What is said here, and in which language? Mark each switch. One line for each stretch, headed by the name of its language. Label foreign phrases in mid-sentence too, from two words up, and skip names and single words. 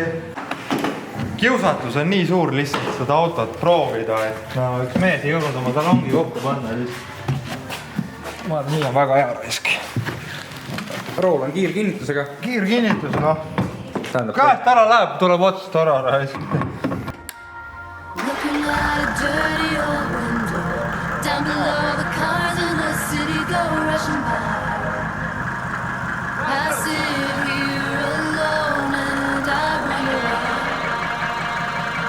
Estonian: Kiusatus on nii suur lihtsalt seda autot proovida, et no, üks mees ei jõudnud oma salongi kokku panna. Ma arvan, nii on väga hea raisk. Rool on kiirkinnitusega. Kiirkinnitus, noh. Käest ära läheb, tuleb otsast ära raisk.
English: Looking out a dirty old window. Down below the cars in the city go rushing by. I sit here alone and I wonder why.